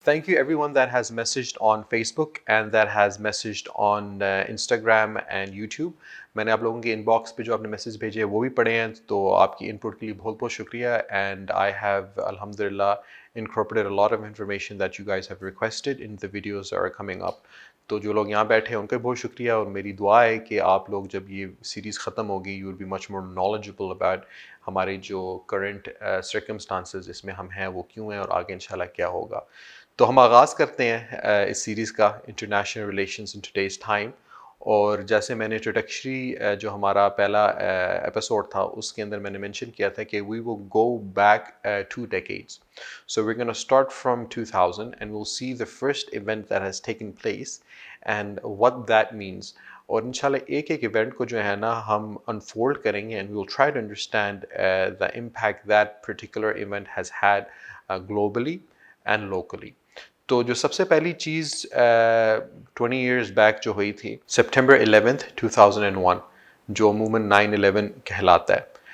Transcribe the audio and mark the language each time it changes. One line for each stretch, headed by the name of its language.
English: Thank you everyone that has messaged on Facebook and that has messaged on Instagram and YouTube.
Hindi: मैंने आप लोगों के inbox पे जो आपने मैसेज भेजे वो भी पढ़े हैं, तो आपकी इनपुट के लिए बहुत बहुत शुक्रिया.
English: And I have अल्हम्दुलिल्लाह incorporated a lot of information that you guys have requested in the videos that are coming up.
Hindi: तो जो लोग यहाँ बैठे हैं उनका बहुत शुक्रिया, और मेरी दुआ है कि आप लोग जब ये सीरीज़ ख़त्म होगी
English: you will be much more knowledgeable about
Hindi: हमारे जो करंट सर्कमस्टांसेस इसमें हम हैं वो क्यों हैं और आगे इंशाल्लाह क्या होगा. तो हम आगाज़ करते हैं इस सीरीज़ का, international relations in today's time. और जैसे मैंने इंट्रोडक्टरी जो हमारा पहला एपिसोड था उसके अंदर मैंने मेंशन किया था कि
English: We will go back 2 decades. So we're going to start from 2000 and we'll see the first event that has taken place and what that means.
Hindi: और इंशाल्लाह एक एक इवेंट को जो है ना हम अनफोल्ड करेंगे
English: And we will try to understand the impact that particular event has had globally and locally.
Hindi: तो जो सबसे पहली चीज़ 20 years बैक जो हुई थी, September 11th 2001, जो अमूमन 9/11 कहलाता है.